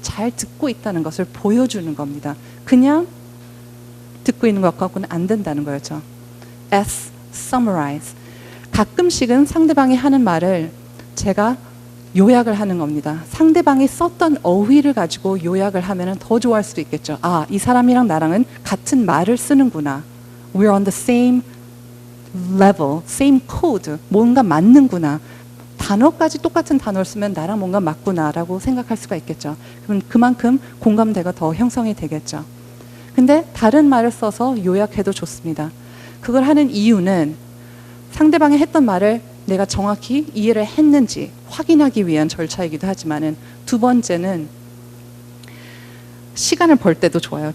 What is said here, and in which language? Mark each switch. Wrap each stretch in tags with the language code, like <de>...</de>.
<ko>잘 듣고 있다는 것을 보여주는 겁니다. 그냥 듣고 있는 것 갖고는 안 된다는 거죠.</ko> <en>S. Summarize.</en> <ko>가끔씩은 상대방이 하는 말을 제가 요약을 하는 겁니다. 상대방이 썼던 어휘를 가지고 요약을 하면 더 좋아할 수도 있겠죠. 아, 이 사람이랑 나랑은 같은 말을 쓰는구나.</ko> <en>We're on the same level, same code.</en> <ko>뭔가 맞는구나. 단어까지 똑같은 단어를 쓰면 나랑 뭔가 맞구나라고 생각할 수가 있겠죠. 그럼 그만큼 공감대가 더 형성이 되겠죠. 근데 다른 말을 써서 요약해도 좋습니다. 그걸 하는 이유는 상대방이 했던 말을 내가 정확히 이해를 했는지 확인하기 위한 절차이기도 하지만은 두 번째는 시간을 벌 때도 좋아요.</ko>